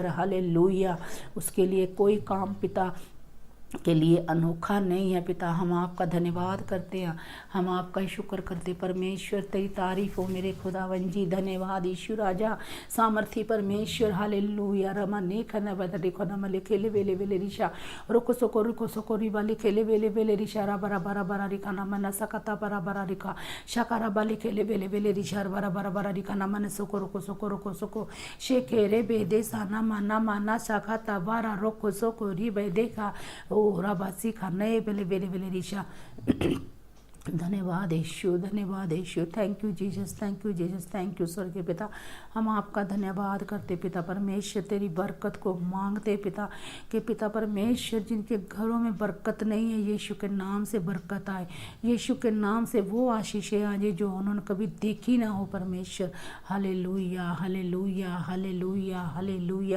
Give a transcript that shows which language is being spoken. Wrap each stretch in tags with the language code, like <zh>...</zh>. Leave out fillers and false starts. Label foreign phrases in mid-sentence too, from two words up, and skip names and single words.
<hi>हालेलुया, उसके लिए कोई काम पिता के लिए अनोखा नहीं है पिता। हम आपका धन्यवाद करते हैं, हम आपका शुक्र करते परमेश्वर। तेरी तारीफ हो मेरे खुदावन जी, धन्यवाद यीशु राजा सामर्थी परमेश्वर। हालेलुया, रमा ने खना बदले देखो ना मले खेले वेले वेले रिशा रुको सको रिबा लिखेले वेले वेले रिशा रा बरा बरा बरा रिखा ना मना सकता बरा बरा रिखा शकारा बाली खेले वेले वेले रिशा बरा बरा बरा रिखा ना मन रुको सको शेखेरे बेदे साना माना माना शाखा बारा रोको सको रिबे देखा ओ राबासी खाने बेले बेले बेले रिशा। धन्यवाद यीशु, धन्यवाद यीशु,</hi> <en>thank you Jesus, thank you Jesus, thank you</en> <hi>स्वर्गीय पिता। हम आपका धन्यवाद करते पिता परमेश्वर, तेरी बरकत को मांगते पिता कि पिता परमेश्वर जिनके घरों में बरकत नहीं है, यीशु के नाम से बरकत आए, यीशु के नाम से वो आशीषें आ जाए जो उन्होंने कभी देखी ना हो परमेश्वर। हालेलुया हालेलुया हालेलुया हालेलुया।</hi>